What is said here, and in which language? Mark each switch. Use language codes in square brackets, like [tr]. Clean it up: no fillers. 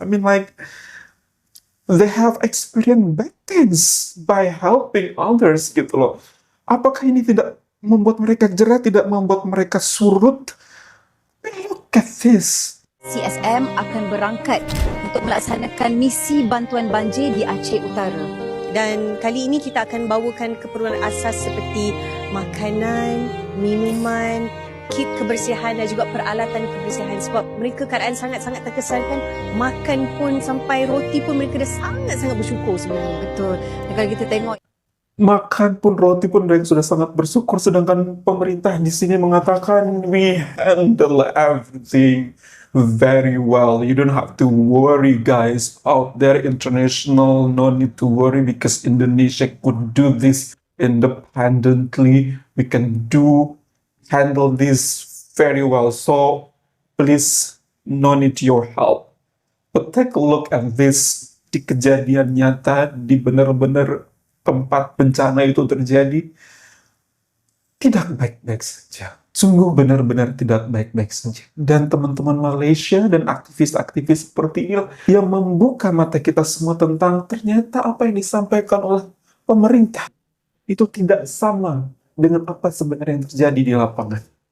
[en] I mean like they have experienced bad things by helping others [id] gitu loh. Apakah ini tidak membuat mereka jerah, tidak membuat mereka surut? [en] Look at this. [ms] CSM akan berangkat untuk melaksanakan misi bantuan banjir di Aceh Utara. Dan kali ini kita akan bawakan keperluan asas seperti makanan, minuman, kit kebersihan dan juga peralatan kebersihan. Sebab mereka keadaan sangat-sangat terkesankan. Makan pun sampai roti pun mereka dah sangat-sangat bersyukur sebenarnya. [id] Betul. Dan kalau kita tengok Makan pun, roti pun mereka sudah sangat bersyukur. Sedangkan pemerintah di sini mengatakan [en] we handle everything very well. You don't have to worry, guys. Out there international, no need to worry because Indonesia could do this independently. We can handle this very well. So please, no need your help. But take a look at this. [id] Di kejadian nyata, di benar-benar tempat bencana itu terjadi, tidak baik-baik saja. Sungguh benar-benar tidak baik-baik saja. Dan teman-teman Malaysia dan aktivis-aktivis seperti ini yang membuka mata kita semua tentang ternyata apa yang disampaikan oleh pemerintah itu tidak sama dengan apa sebenarnya yang terjadi di lapangan.